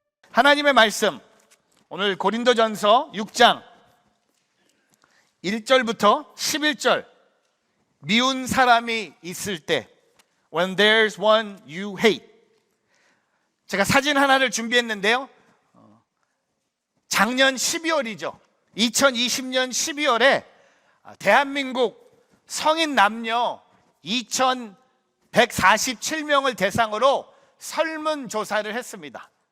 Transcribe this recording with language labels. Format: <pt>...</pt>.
<ko>하나님의 말씀, 오늘 고린도전서 6장 1절부터 11절. 미운 사람이 있을 때,</ko> <en>When there's one you hate.</en> <ko>제가 사진 하나를 준비했는데요, 작년 12월이죠 2020년 12월에 대한민국 성인 남녀 2147명을 대상으로 설문조사를 했습니다.</ko>